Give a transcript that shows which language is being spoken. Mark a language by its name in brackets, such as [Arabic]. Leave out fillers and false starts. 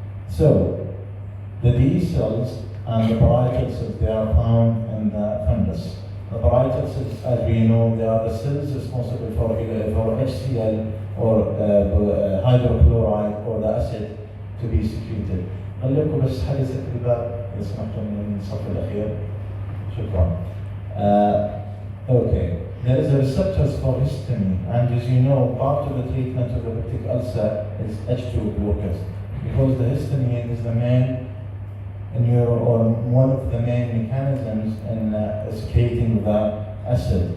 [English] So the D cells and the parietal cells, they are found in the fundus. The parietal cells, as we know, they are the cells responsible for HCl or hydrochloride or the acid to be secreted. [Arabic] خليكم بس حديث الباب إذا سمحتم من الصف الأخير. شكرا. [English] Okay. There is a receptors for histamine, and as you know, part of the treatment of the peptic ulcer is H2 blockers, because the histamine is the main or one of the main mechanisms in secreting the acid.